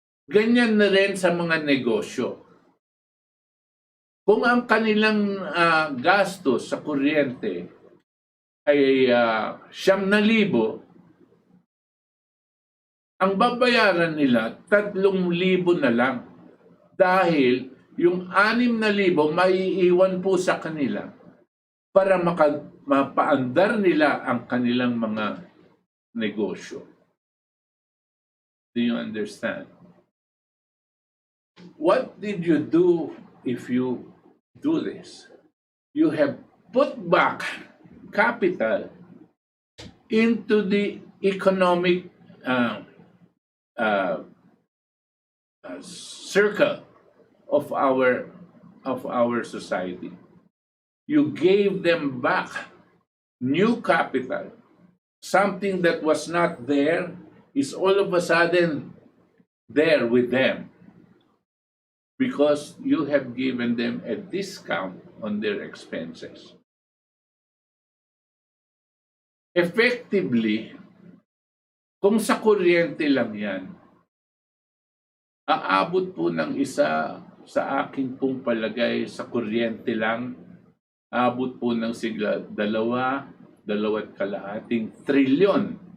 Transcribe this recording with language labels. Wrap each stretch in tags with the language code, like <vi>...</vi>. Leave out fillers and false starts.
<tl>Ganyan na rin sa mga negosyo. Kung ang kanilang gastos sa kuryente ay 9,000, ang babayaran nila 3,000 na lang. Dahil yung 6,000 maiiwan po sa kanila para mapaandar nila ang kanilang mga negosyo.</tl> <en>Do you understand? What did you do if you do this? You have put back capital into the economic circle of our society. You gave them back new capital. Something that was not there is all of a sudden there with them because you have given them a discount on their expenses.</en> <tl>Effectively, kung sa kuryente lang yan, aabot po ng isa sa aking pong palagay sa kuryente lang, aabot po ng sigla 2.5 trilyon</tl>